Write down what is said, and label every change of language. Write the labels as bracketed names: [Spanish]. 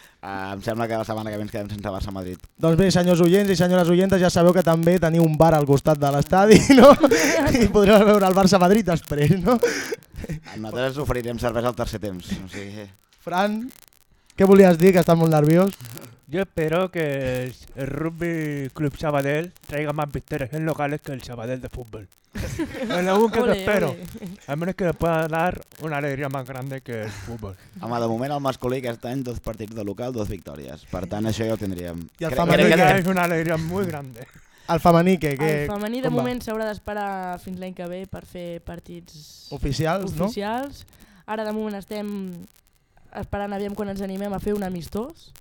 [Catalan] Em sembla que la setmana que ve ens quedem sense Barça-Madrid. Doncs bé, senyors oients i senyores oientes, ja sabeu que també teniu un bar al costat de l'estadi, no? I podreu veure el Barça-Madrid després, no? Nosaltres oferirem cervesa al tercer temps. O sigui... Fran, què volies dir, que estàs molt nerviós? Jo espero que [Spanish] el Rugby Club Sabadell traiga más victorias en locales que el Sabadell de fútbol. Es lo único que ole, espero. Ole. Al menos que le pueda dar una alegría más grande que el fútbol. [Catalan] Home, de moment el masculí aquest any 2 partits de local, 2 victòries. Per tant, això ja ho tindríem. I el femení que és [Spanish] una alegría muy grande. [Catalan] El femení què? El femení de moment s'haurà d'esperar fins l'any que ve per fer partits oficials. Oficials. No? Ara de moment estem esperant aviam quan ens animem a fer un amistós.